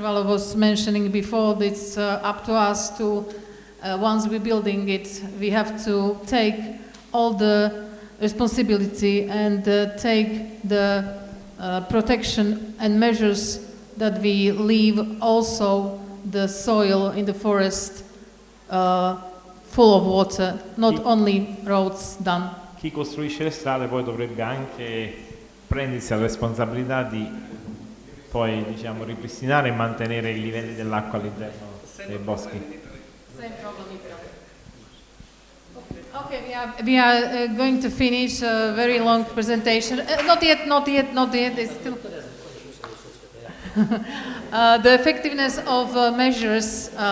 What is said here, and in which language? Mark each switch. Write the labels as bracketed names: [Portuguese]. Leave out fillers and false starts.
[English] Valo was mentioning before, it's up to us to, once we're building it, we have to take all the responsibility and take the protection and measures that we leave also the soil in the forest full of water, not only roads done. [Italian] Chi costruisce le strade poi dovrebbe anche prendersi la responsabilità di poi ripristinare e mantenere i livelli dell'acqua all'interno dei boschi. [English] Same problem. Okay, we are going to finish a very long presentation. Not yet. It's still the effectiveness of measures.